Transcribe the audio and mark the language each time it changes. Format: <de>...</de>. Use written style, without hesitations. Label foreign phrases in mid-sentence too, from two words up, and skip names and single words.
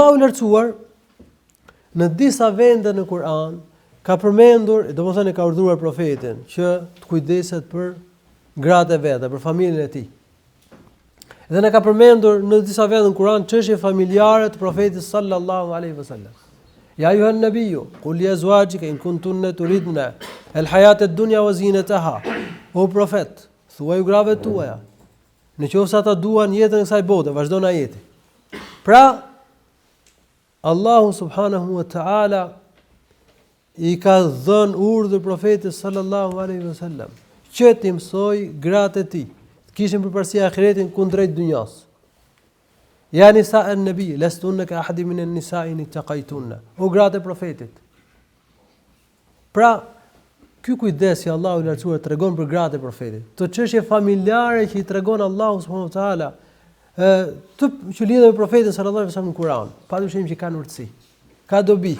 <sq>Allahu i lartësuar në disa vende në Kur'an ka përmendur, domethënë ka urdhëruar profetin që të kujdeset për gratë e veta, për familjen e tij. Dhe ne ka përmendur në disa vende në Kur'an çështje familjare të profetit</sq> <ar>صلى الله عليه وسلم. يا أيها النبي قل لأزواجك إن كنتن تردن الحياة الدنيا وزينتها.</ar> <sq>O profet, thuaj grave tuaja, nëse ata duan jetën e kësaj bote, vazhdon ajeti. Pra, Allahu</sq> <ar>سبحانه وتعالى</ar> <sq>i ka dhënë urdhër profetit</sq> <ar>صلى الله عليه وسلم</ar> <sq>që t'i mësoj gratë e tij, të kishin përparësi ahiretin kundrejt dynjas.</sq> <ar>يا نساء النبي لستن كأحد من النساء إن اتقيتن.</ar> <sq>O gratë e profetit. Pra, ky kujdes që Allahu i lartësuar tregon për gratë e profetit, të çështje familjare që i tregon Allahu</sq> <ar>سبحانه وتعالى,</ar> <sq>që lidhen me profetin</sq> <ar>صلى الله عليه وسلم</ar> <sq>në Kur'an, padyshim që kanë urtësi, ka dobi.</sq>